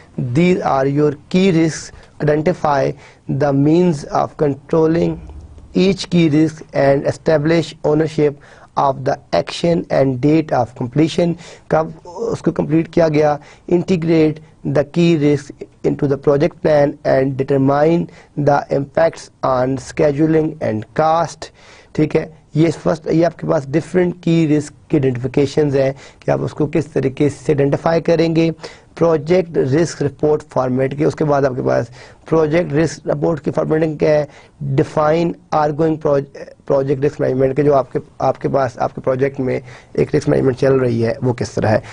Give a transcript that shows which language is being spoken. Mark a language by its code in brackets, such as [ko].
[en] These are your key risks. Identify the means of controlling each key risk and establish ownership of the action and date of completion. [ur] کب اس کو complete کیا گیا. [en] Integrate the key risks into the project plan and determine the impacts on scheduling and cost. [ur] ٹھیک ہے, یہ آپ کے پاس different کی رسک کی آئیڈینٹیفیکیشنز ہیں کہ آپ اس کو کس طریقے سے آئیڈینٹیفائی کریں گے. پروجیکٹ رسک رپورٹ فارمیٹ کے, اس کے بعد آپ کے پاس پروجیکٹ رسک رپورٹ کی فارمیٹنگ کیا ہے. [en] define are going project risk management [ur] کے, جو آپ کے پاس آپ کے پروجیکٹ میں ایک رسک مینجمنٹ چل رہی ہے وہ کس طرح ہے.